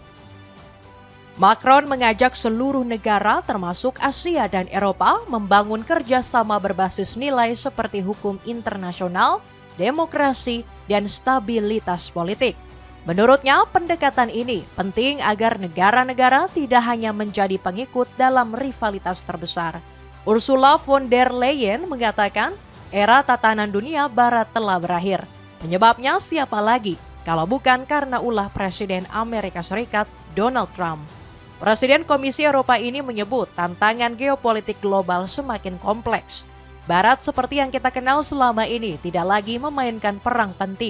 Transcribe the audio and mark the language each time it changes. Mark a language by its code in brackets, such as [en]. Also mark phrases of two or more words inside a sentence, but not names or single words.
[id] Macron mengajak seluruh negara termasuk Asia dan Eropa membangun kerjasama berbasis nilai seperti hukum internasional, demokrasi, dan stabilitas politik. Menurutnya, pendekatan ini penting agar negara-negara tidak hanya menjadi pengikut dalam rivalitas terbesar. Ursula von der Leyen mengatakan, era tatanan dunia barat telah berakhir. Penyebabnya siapa lagi kalau bukan karena ulah Presiden Amerika Serikat Donald Trump. Presiden Komisi Eropa ini menyebut tantangan geopolitik global semakin kompleks. Barat seperti yang kita kenal selama ini tidak lagi memainkan peran penting.